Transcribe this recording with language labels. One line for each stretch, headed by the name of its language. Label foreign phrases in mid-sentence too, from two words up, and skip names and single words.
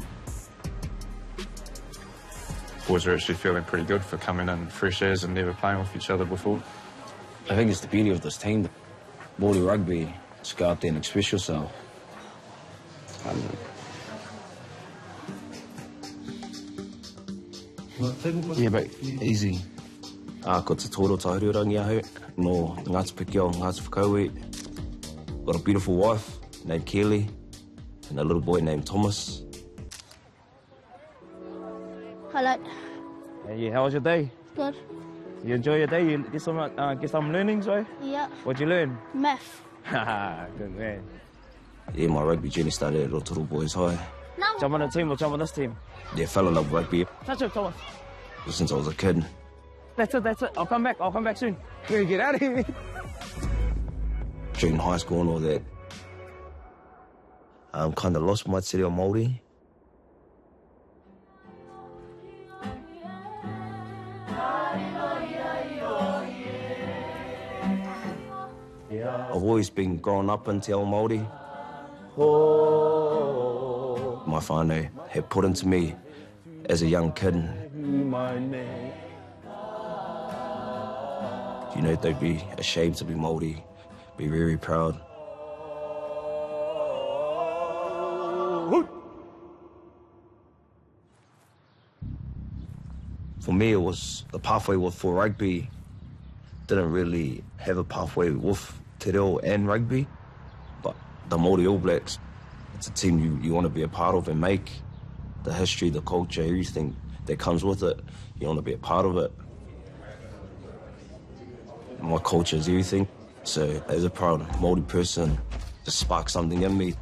English: Boys are actually feeling pretty good for coming in fresh airs and never playing with each other before. I think it's the beauty of this team. Māori rugby, just go out there and express yourself. Yeah, but easy.
Māori: Ko te tōro tahurangi ahu, no Ngāti Piki o Ngāti Whakauē.
English: Got a beautiful wife named Kelly and a little boy named Thomas. Hello. Hey, how was your day? Good. You enjoy your day? You get some learnings, right? Yeah. What'd you learn? Math. Haha, good man. Yeah, my rugby journey started at Rotorua Boys High. Jump on the team or jump on this team? Yeah, fell in love with rugby Touch it, come on. since I was a kid. That's it. I'll come back soon. We're gonna get out of here. During high school and all that, I kind of lost my
Māori: te reo Māori.
English: I've always been growing up in
Māori: te ao Māori.
English: My whānau had put into me as a young kid. You know, they'd be ashamed to be Māori, be very proud. For me, it was the pathway for rugby. Didn't really have a pathway with
Māori: te reo
English: and rugby, but the Māori All Blacks, it's a team you want to be a part of and make. The history, the culture, everything that comes with it, you want to be a part of it. My culture is everything, so as a proud Māori person, it sparked something in me.